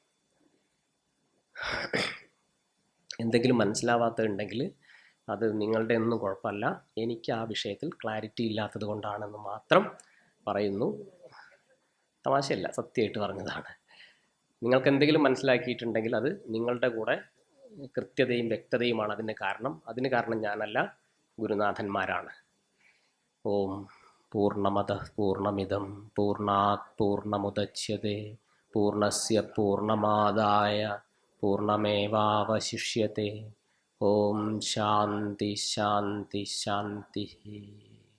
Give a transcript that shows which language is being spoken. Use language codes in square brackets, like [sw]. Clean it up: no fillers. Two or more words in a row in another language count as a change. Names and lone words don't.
[ml] എന്തെങ്കിലും മനസ്സിലാവാത്തതുണ്ടെങ്കിൽ അത് നിങ്ങളുടെ ഒന്നും കുഴപ്പമല്ല, എനിക്ക് ആ വിഷയത്തിൽ ക്ലാരിറ്റി ഇല്ലാത്തത് കൊണ്ടാണെന്ന് മാത്രം പറയുന്നു. തമാശയല്ല, സത്യമായിട്ട് പറഞ്ഞതാണ്. നിങ്ങൾക്ക് എന്തെങ്കിലും മനസ്സിലാക്കിയിട്ടുണ്ടെങ്കിൽ അത് നിങ്ങളുടെ കൂടെ കൃത്യതയും വ്യക്തതയുമാണ് അതിന് കാരണം ഞാനല്ല, ഗുരുനാഥന്മാരാണ്. [sa] ഓം പൂർണ്ണമദഃ പൂർണ്ണമിദം പൂർണ്ണാത് പൂർണ്ണമുദച്യതേ പൂർണ്ണസ്യ പൂർണ്ണമാദായ പൂർണ്ണമേവാവശിഷ്യത്തെ. ഓം ശാന്തി ശാന്തി ശാന്തി.